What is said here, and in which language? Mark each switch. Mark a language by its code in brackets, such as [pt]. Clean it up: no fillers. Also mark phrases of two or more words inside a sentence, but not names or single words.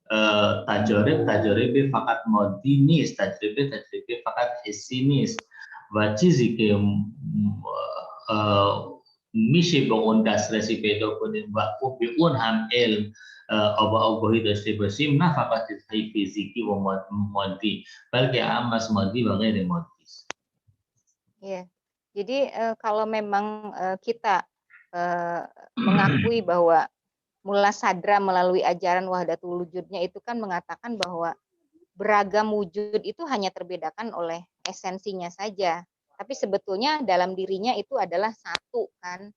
[fa] تجارب فقط مادی نیست، تجربه فقط حسی نیست و چیزی که میشه به اون دسترسی پیدا کنیم و به اون هم علم و آگاهی داشته باشیم، نه فقط چیزهای فیزیکی و مادی بلکه هم از مادی و غیر مادی است. [id] Ya, jadi kalau memang kita mengakui bahwa Mula Sadra melalui ajaran Wahdatul Wujudnya itu kan mengatakan bahwa beragam wujud itu hanya terbedakan oleh esensinya saja, tapi sebetulnya dalam dirinya itu adalah satu kan.